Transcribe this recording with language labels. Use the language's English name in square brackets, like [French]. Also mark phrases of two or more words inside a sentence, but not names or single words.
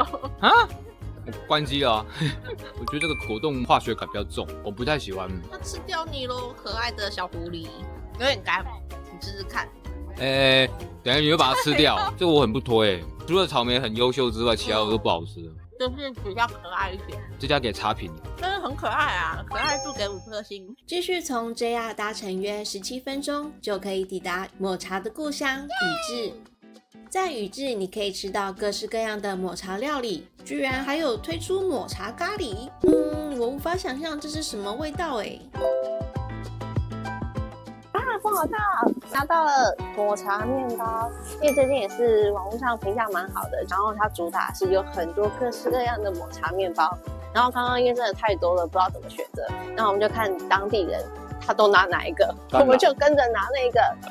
[Chinese] 啊？我關機了。我覺得這個果凍化學感比較重，我不太喜歡。它吃掉你嘍，可愛的小狐狸，有點乾，你試試看。等一下你會把它吃掉，這個我很不推。除了草莓很優秀之外，其他的都不好吃。就是比較可愛一點，這家給差評，但是很可愛啊，可愛度給5顆星。繼續從 JR 搭乘約17分鐘就可以抵達抹茶的故鄉宇治。在宇治，你可以吃到各式各樣的抹茶料理，居然還有推出抹茶咖喱。我無法想象這是什麼味道哎。不好拿到了抹茶麵包，因為最近也是網絡上評價蠻好的，然後它主打是有很多各式各樣的抹茶麵包，然後剛剛因為真的太多了，不知道怎麼選擇，然後我們就看當地人他都拿哪一個，我們就跟着拿那個。